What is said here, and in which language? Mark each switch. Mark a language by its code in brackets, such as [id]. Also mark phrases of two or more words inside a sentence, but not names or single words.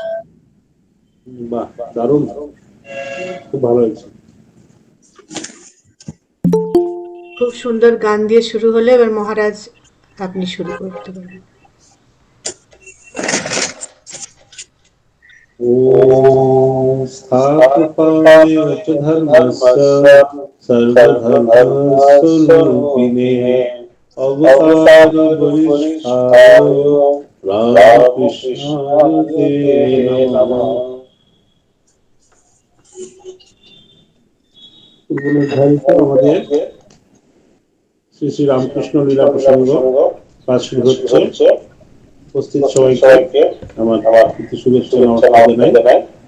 [bn] বাহ, দারুণ, খুব ভালো হয়েছে। খুব সুন্দর গান দিয়ে শুরু হলো। এবার মহারাজ আপনি শুরু করতে পারেন। [sa] ॐ स्थापकाय च धर्मस्य सर्वधर्मस्वरूपिणे अवतार वरिष्ठाय रामकृष्णाय ते नमः। [bn] নির্ধারিত আমাদের শ্রী শ্রী রামকৃষ্ণ লীলা প্রসঙ্গ পাঠ শুরু হচ্ছে। উপস্থিত সবাইকে আমার প্রীতি শুভেচ্ছা নমস্কার জানাই।